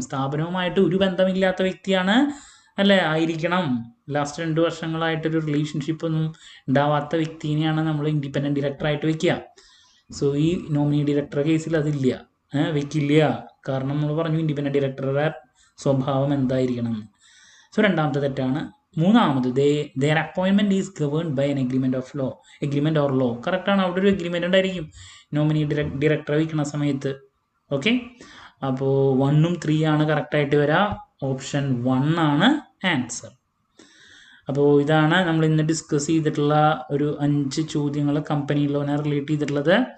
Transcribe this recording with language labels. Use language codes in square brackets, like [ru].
[ml] സ്ഥാപനവുമായിട്ട് ഒരു ബന്ധമില്ലാത്ത വ്യക്തിയാണ് അല്ലേ ആയിരിക്കണം. ലാസ്റ്റ് 2 വർഷങ്ങളായിട്ടൊരു റിലേഷൻഷിപ്പ് ഒന്നും ഉണ്ടാവാത്ത വ്യക്തിനെയാണ് നമ്മൾ ഇൻഡിപെൻഡൻറ്റ് ഡയറക്ടറായിട്ട് വെക്കുക. സോ ഈ നോമിനി ഡയറക്ടർ കേസിൽ അതില്ല, വെക്കില്ല. കാരണം നമ്മൾ പറഞ്ഞു ഇൻഡിപെൻഡൻറ്റ് ഡയറക്ടറുടെ സ്വഭാവം എന്തായിരിക്കണം എന്ന്. സോ രണ്ടാമത്തെ തെറ്റാണ്. [en] മൂന്നാമത്, their appointment is governed by an agreement or law. [ml] കറക്റ്റാണ്, അവിടെ ഒരു എഗ്രിമെൻ്റ് ഉണ്ടായിരിക്കും നോമിനി ഡയറക്ടറെ വയ്ക്കുന്ന സമയത്ത്. ഓക്കെ, അപ്പോൾ 1ഉം 3 കറക്റ്റായിട്ട് വരാം. ഓപ്ഷൻ 1 ആണ് ആൻസർ. അപ്പോൾ ഇതാണ് നമ്മൾ ഇന്ന് ഡിസ്കസ് ചെയ്തിട്ടുള്ള ഒരു 5 ചോദ്യങ്ങൾ കമ്പനി ലോനെ റിലേറ്റ് ചെയ്തിട്ടുള്ളത്.